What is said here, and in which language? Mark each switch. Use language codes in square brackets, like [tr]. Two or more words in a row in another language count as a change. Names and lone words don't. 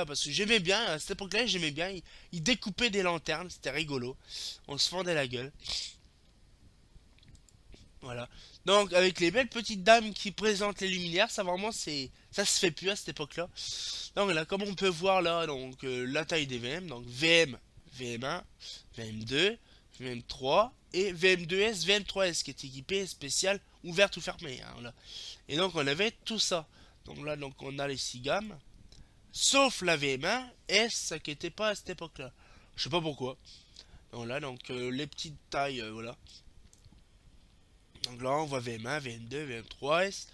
[fr] Parce que j'aimais bien, à cette époque-là j'aimais bien. Il découpait des lanternes, c'était rigolo. On se fendait la gueule. Voilà. Donc avec les belles petites dames qui présentent les luminaires, ça vraiment c'est. Ça se fait plus à cette époque-là. Donc là, comme on peut voir là, donc la taille des VM, donc VM, VM1, VM2, VM3 et VM2S, VM3S qui est équipé spécial ouverte ou fermée. Hein, là. Et donc on avait tout ça. Donc là, donc on a les 6 gammes, sauf la VM1 S qui n'était pas à cette époque-là. Je sais pas pourquoi. Donc là, donc les petites tailles, voilà. Donc là, on voit VM1, VM2, VM3S.